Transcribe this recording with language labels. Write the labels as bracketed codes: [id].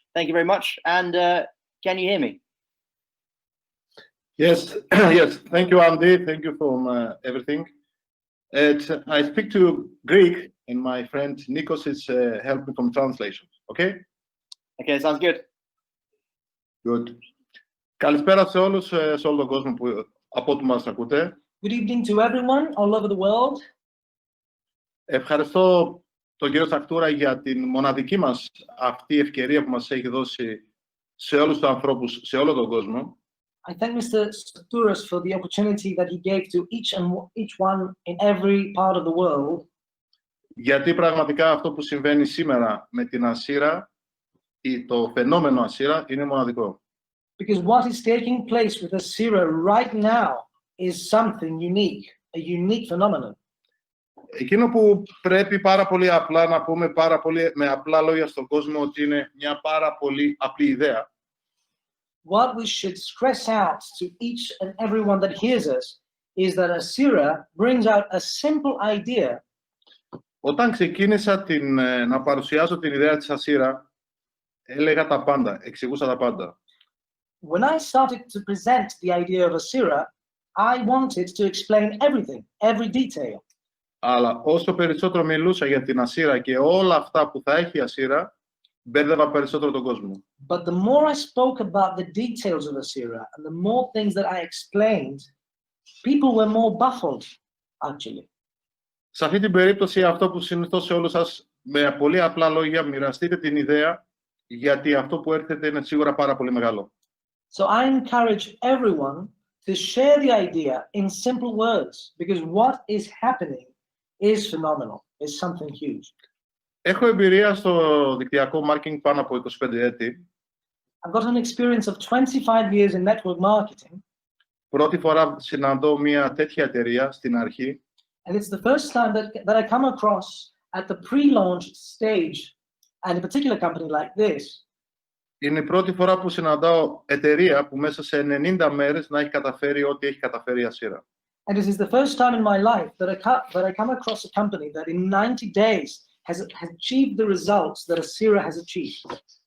[en] Thank you very much. And can you hear me? Yes, yes. Thank you, Andy. Thank you for everything. I speak to Greek, and my friend Nikos is helping from translation. Okay? Okay, sounds good. Good. [el] Καλησπέρα σε όλους, σε όλο τον κόσμο από ό,τι μας ακούτε. [en] Good evening to everyone all over the world. [el] Ευχαριστώ τον κύριο Σακτούρα για την μοναδική μας αυτή ευκαιρία που μας έχει δώσει σε όλους τους ανθρώπους, σε όλο τον κόσμο. [en] I thank Mr. Sachtouras for the opportunity that he gave to each one in every part of the world. [el] Γιατί πραγματικά αυτό που συμβαίνει σήμερα με την ASCIRA ή το φαινόμενο ASCIRA είναι μοναδικό. [en] Because what is taking place with ASCIRA right now is something unique, a unique phenomenon. [el] Εκείνο που πρέπει πάρα πολύ απλά να πούμε με απλά λόγια στον κόσμο ότι είναι μια πάρα πολύ απλή ιδέα. [en] What we should stress out to each and everyone that hears us is that ASCIRA brings out a simple idea. [el] Όταν ξεκίνησα να παρουσιάζω την ιδέα της ASCIRA, έλεγα τα πάντα, εξηγούσα τα πάντα. [en] When I started to present the idea of ASCIRA, I wanted to explain everything, every detail. [el] Αλλά όσο περισσότερο μιλούσα για την ASCIRA και όλα αυτά που θα έχει η ASCIRA, μπέρδευα περισσότερο τον κόσμο. [en] But the more I spoke about the details of ASCIRA and the more things that I explained, people were more baffled, actually. [el] Σε αυτή την περίπτωση, αυτό που συνιστώ σε όλους σας, με πολύ απλά λόγια, μοιραστείτε την ιδέα, γιατί αυτό που έρχεται είναι σίγουρα πάρα πολύ μεγάλο. [en] So I encourage everyone to share the idea in simple words, because what is happening is phenomenal, is something huge. [el] Έχω εμπειρία στο δικτυακό marketing πάνω από 25 έτη. [en] I've got an experience of 25 years in network marketing. [el] Πρώτη φορά συναντώ μια τέτοια εταιρεία στην αρχή. [en] And it's the first time that I come across at the pre-launch stage and a particular company like this. [el] Είναι η πρώτη φορά που συναντάω εταιρεία που μέσα σε 90 μέρες να έχει καταφέρει ό,τι έχει καταφέρει η ASCIRA. [en] And this is the first time in my life that I come across a company that in 90 days has achieved the results that ASCIRA has achieved.